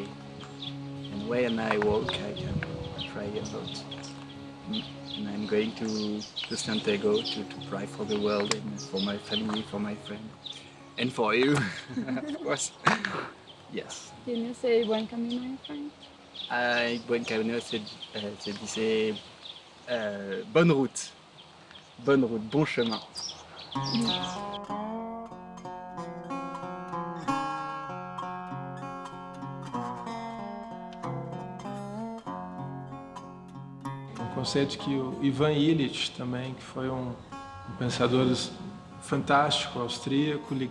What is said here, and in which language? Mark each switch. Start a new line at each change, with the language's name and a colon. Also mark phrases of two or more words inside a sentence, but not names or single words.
English: And when I walk, I can pray a lot. And I'm going to Santiago to pray for the world and for my family, for my friends, and for you, of course. Yes. Can you say
Portuguese: Bom Camino
English: in French?
Portuguese: Bom Camino,
French: c'est dizer bonne route. Bonne route, bon chemin.
Portuguese: Um conceito que o Ivan Illich também, que foi um pensador fantástico, austríaco, ligado